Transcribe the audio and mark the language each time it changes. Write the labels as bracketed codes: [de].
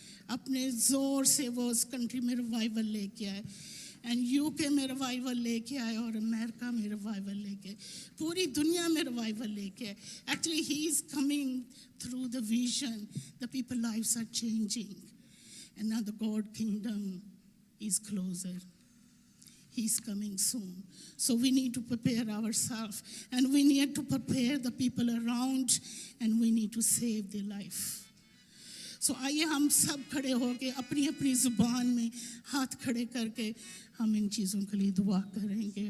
[hi] अपने ज़ोर से वो उस कंट्री में रिवाइवल लेके आए एंड यूके में रिवाइवल लेके आए और अमेरिका में रिवाइवल लेके, पूरी दुनिया में रिवाइवल लेके आए। [en] Actually he is coming through the vision, the people lives are changing and now the God kingdom is closer. He's coming soon. So we need to prepare ourselves and we need to prepare the people around and we need to save their life. [hi] So आइए हम सब खड़े होके अपनी अपनी ज़ुबान में हाथ खड़े करके हम इन चीज़ों के लिए दुआ करेंगे।